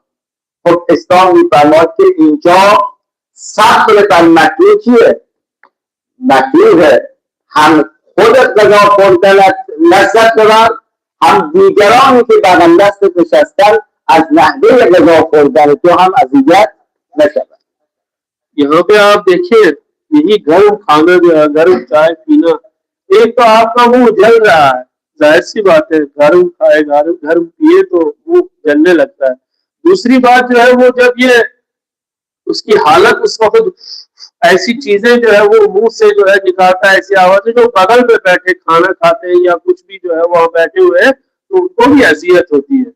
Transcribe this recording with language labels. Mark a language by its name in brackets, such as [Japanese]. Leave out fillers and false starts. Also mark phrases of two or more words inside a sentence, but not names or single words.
[Persian] خب اسلام میفرماد که اینجا صبر بر مکروه چیه؟ مکروه هم خودت غذا خوردنت لذت ببر، هم دیگرانی که بغل دستت نشستن از نحوه غذا خوردن تو هم اذیت نشود۔ [Urdu] یہاں پہ آپ دیکھیں یہی گرم کھانا جو ہے، گرم چائے پینا، ایک تو آپ کا منہ جل رہا ہے، ظاہر سی بات ہے گرم کھائے گرم پیے تو منہ جلنے لگتا ہے۔ دوسری بات جو ہے وہ جب یہ اس کی حالت اس وقت ایسی چیزیں جو ہے وہ منہ سے جو ہے نکالتا ہے، ایسی آوازیں، جو بغل میں بیٹھے کھانا کھاتے ہیں یا کچھ بھی جو ہے وہاں بیٹھے ہوئے ہیں تو ان کو بھی اذیت ہوتی ہے۔